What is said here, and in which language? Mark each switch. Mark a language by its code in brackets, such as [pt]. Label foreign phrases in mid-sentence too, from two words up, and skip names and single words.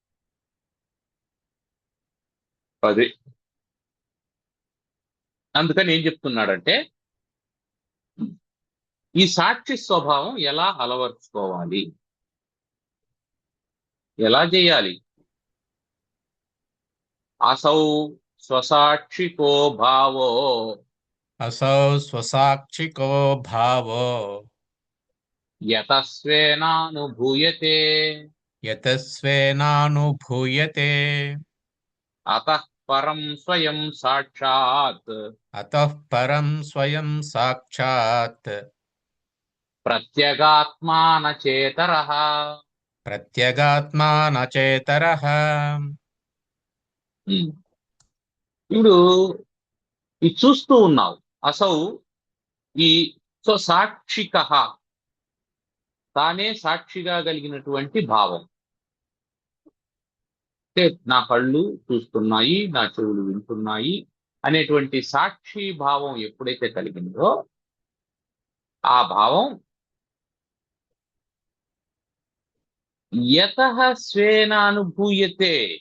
[te] అది అందుకని ఏం చెప్తున్నాడంటే ఈ సాక్షి స్వభావం ఎలా అలవర్చుకోవాలి, ఎలా చేయాలి? [sa] అసౌ స్వసాక్షికో భావో असौ स्वसाक्षिको भावो యతస్వేనానుభూయతే यतस्वेनानुभूयते అతః పరం స్వయం సాక్షాత్ अतः परं स्वयं साक्षात् ప్రత్యగాత్మానచేతరః. प्रत्यगात्मा न चेतरः. [te] ఇప్పుడు ఇది చూస్తూ ఉన్నావు. అసౌ ఈ సో సాక్షిక, తానే సాక్షిగా కలిగినటువంటి భావం. అంటే నా కళ్ళు చూస్తున్నాయి, నా చెవులు వింటున్నాయి అనేటువంటి సాక్షి భావం ఎప్పుడైతే కలిగిందో ఆ భావం [sa] యతః స్వేన అనుభూయతే.